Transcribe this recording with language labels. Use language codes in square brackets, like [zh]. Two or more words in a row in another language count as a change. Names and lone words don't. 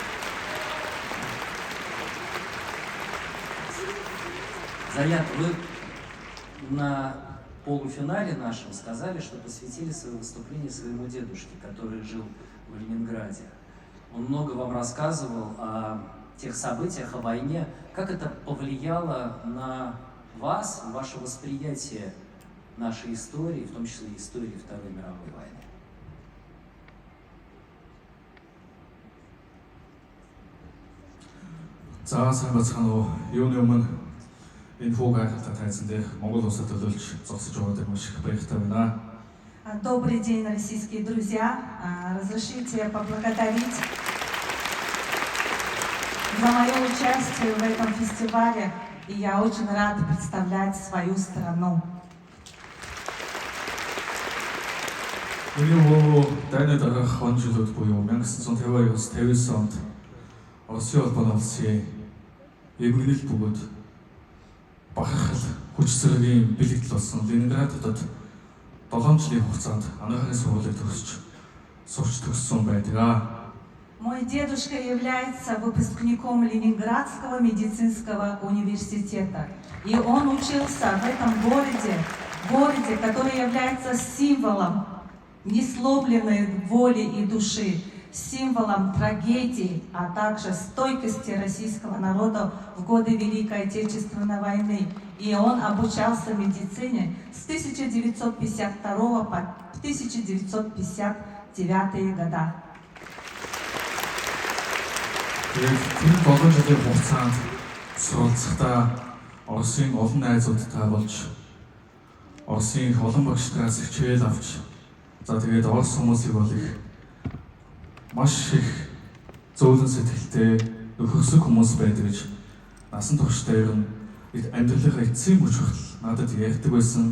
[ru] Заят, вы на полуфинале нашем сказали, что посвятили свое выступление своему дедушке, который жил в Ленинграде. Он много вам рассказывал о тех событиях, о войне, как это повлияло на вас, ваше восприятие нашей истории, в том числе и истории Второй мировой войны? [mn] За сайн бацхан уу. Юуны өмнө энэ фуг гайхалтай тайзан дээр Монгол улсад төлөөлж зогсож байгааг маш их баяртай байна. [ru] Добрый день, российские друзья. Разрешите поблагодарить за мое участие в этом фестивале. И я очень рад представлять свою страну. [mn] Миний хөө дайны дараах он жилүүд буюу 1952-оос 59 онд Оросын улбаны улсын эмгэнэл бөгөөд багахал хүч зэргийн бэлэгдэл болсон Ленинград хотод 7 жилийн хугацаанд анагаахын сургуулийг сурч төгссөн байдаг. [ru] Мой дедушка является выпускником Ленинградского медицинского университета. И он учился в этом городе, который является символом несломленной воли и души, символом трагедии, а также стойкости российского народа в годы Великой Отечественной войны. И он обучался медицине с 1952 по 1959 года. [mn] Тэгээд тэр 7 жилийн хугацаанд суралцахдаа Оросын олон найзуудтай болж Оросын их олон багштайгаас хичээл авч за тэгээд Орос хүмүүсийг бол их маш их зөөлөн сэтгэлтэй нөхөрсөг хүмүүс байдаг гэж насан туршдаа ер нь амьдралынхаа эцсийн мөч хүртэл надад ярьдаг байсан.